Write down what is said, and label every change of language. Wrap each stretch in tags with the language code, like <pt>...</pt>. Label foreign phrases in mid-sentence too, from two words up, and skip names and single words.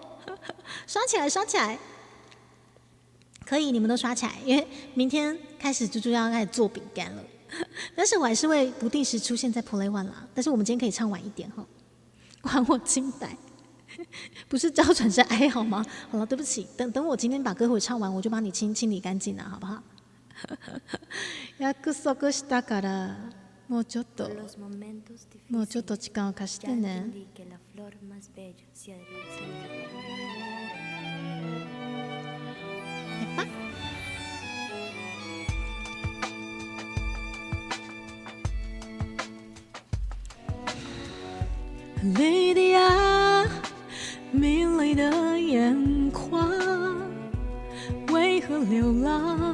<zh>刷起来，刷起来，可以，你们都刷起来，因为明天开始猪猪要开始做饼干了，但是我还是会不定时出现在 Play One 啦。但是我们今天可以唱晚一点哈，还我清白，不是娇喘是哀嚎吗？好了，对不起，等我今天把歌会唱完，我就帮你清理干净了，好不好？</zh> <ja>約束したからもうちょっと時間を貸してね。</ja> <zh>莉迪亚，迷离的眼眶，为何流浪？</zh>